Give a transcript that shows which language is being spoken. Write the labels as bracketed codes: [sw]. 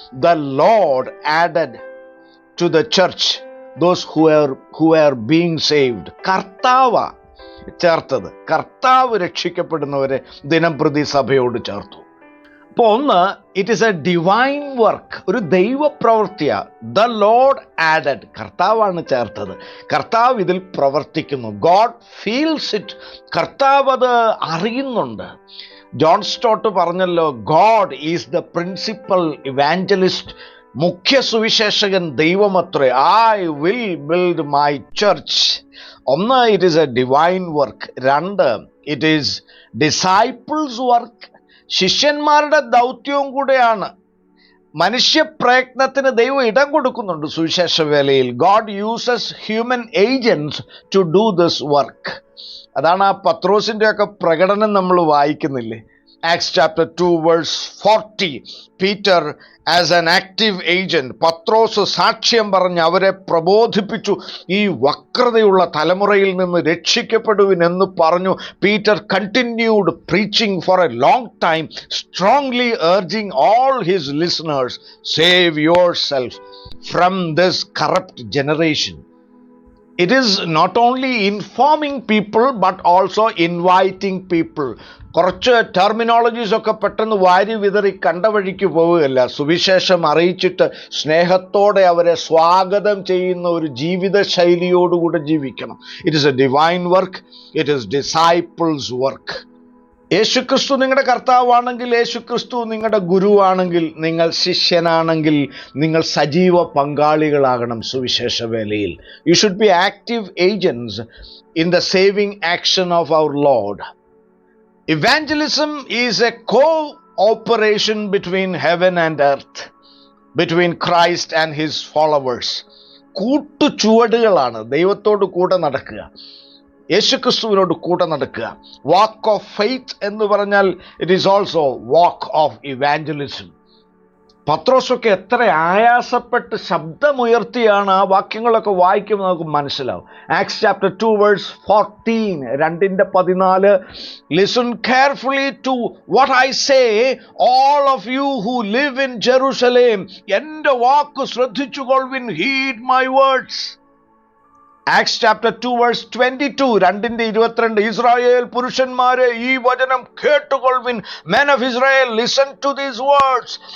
[en] The Lord added to the church those who are being saved. [ml] കർത്താവ് ചേർത്തത്. കർത്താവ് രക്ഷിക്കപ്പെടുന്നവരെ ദിനംപ്രതി സഭയോട് ചേർത്തു. അപ്പോൾ ഒന്ന്, [en] it is a divine work, [ml] ഒരു ദൈവപ്രവൃത്തിയാണ്. [en] the Lord added, [ml] കർത്താവാണ് ചേർത്തത്. കർത്താവ് ഇതിൽ പ്രവർത്തിക്കുന്നു. [en] God feels it, [ml] കർത്താവ് അത് അറിയുന്നുണ്ട്. [en] John Stott പറഞ്ഞല്ലോ, God is the principal evangelist. [ml] മുഖ്യ Suviseshakan ദൈവമത്രേ. [en] I will build my church. ഒന്ന്, it is a divine work. 2, it is disciples work, [ml] ശിഷ്യന്മാരുടെ ദൗത്യവും കൂടെയാണ്. മനുഷ്യപ്രയത്നത്തിന് ദൈവം ഇടം കൊടുക്കുന്നുണ്ട് സുവിശേഷ വേലയിൽ. [en] God uses human agents to do this work. [ml] അതാണ് ആ പത്രോസിൻ്റെ ഒക്കെ പ്രകടനം നമ്മൾ വായിക്കുന്നില്ലേ? [en] Acts chapter 2 verse 40. Peter as an active agent. [ml] പത്രോസ് സാക്ഷ്യം പറഞ്ഞ് അവരെ പ്രബോധിപ്പിച്ചു. ഈ വക്രതയുള്ള തലമുറയിൽ നിന്ന് രക്ഷിക്കപ്പെടുവിൻ എന്ന് പറഞ്ഞു. [en] Peter continued preaching for a long time, strongly urging all his listeners, save yourself from this corrupt generation. It is not only informing people but also inviting people. [ml] കുറച്ച് terminologies ഒക്കെ പെട്ടെന്ന് വാരി വിതറി കണ്ട വഴിക്ക് പോവുകയല്ല. സുവിശേഷം അറിയിച്ചിട്ട് സ്നേഹത്തോടെ അവരെ സ്വാഗതം ചെയ്യുന്ന ഒരു ജീവിത ശൈലിയോടുകൂടെ ജീവിക്കണം. [en] It is a divine work, it is disciples work. [ml] യേശുക്രിസ്തു നിങ്ങളുടെ കർത്താവാണെങ്കിൽ, യേശുക്രിസ്തു നിങ്ങളുടെ ഗുരുവാണെങ്കിൽ, നിങ്ങൾ ശിഷ്യനാണെങ്കിൽ, നിങ്ങൾ സജീവ പങ്കാളികളാകണം സുവിശേഷ വേലയിൽ. [en] You should be active agents in the saving action of our Lord. Evangelism is a co-operation between heaven and earth, between Christ and his followers. [ml] കൂട്ടുചുവടുകളാണ്. ദൈവത്തോട് കൂടെ നടക്കുക, യേശുക്രിസ്തുവിനോട് കൂടെ നടക്കുക. [en] walk of faith [ml] എന്ന് പറഞ്ഞാൽ [en] It is also walk of evangelism. [ml] പത്രോസൊക്കെ എത്ര ആയാസപ്പെട്ട് ശബ്ദമുയർത്തിയാണ് ആ വാക്യങ്ങളൊക്കെ വായിക്കുമ്പോൾ നമുക്ക് മനസ്സിലാവും. [en] Acts chapter 2 verse 14, 2:14. Listen carefully to what I say, all of you who live in Jerusalem. [ml] എൻ്റെ വാക്ക് ശ്രദ്ധിച്ചുകൊള്ളുവിൻ, [en] heed my words. Acts chapter 2 verse 22, 2:22. [ml] Israel പുരുഷന്മാരെ, ഈ വചനം കേട്ടുകൊള്ളുവിൻ. [en] Men of Israel, listen to these words.